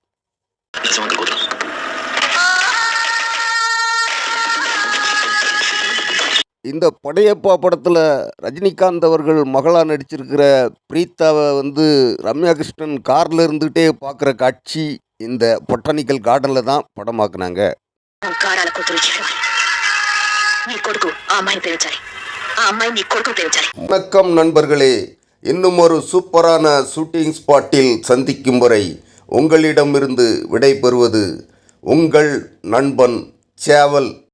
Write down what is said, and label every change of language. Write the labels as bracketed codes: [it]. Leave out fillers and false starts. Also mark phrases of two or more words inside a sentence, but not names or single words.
[ta] இந்த படையப்பா படத்தில் ரஜினிகாந்த் அவர்கள் மகளாக நடிச்சிருக்கிற பிரீத்தாவை வந்து ரம்யா கிருஷ்ணன் காரில் இருந்துகிட்டே பார்க்குற காட்சி இந்த பொட்டானிக்கல் கார்டனில் தான் படமாக்குனாங்க. [te] కారాల కూతురు చెడవాలి నీ కొడుకు ఆ అమ్మాయిని ప్రేమించాలి ఆ అమ్మాయి నీ కొడుకు ప్రేమించాలి. [ta] வணக்கம் நண்பர்களே, இன்னும் ஒரு சூப்பரான [en] shooting spot [ta] சந்திக்கும் வரை உங்களிடமிருந்து விடை பெறுவது உங்கள் நண்பன் சேவல்.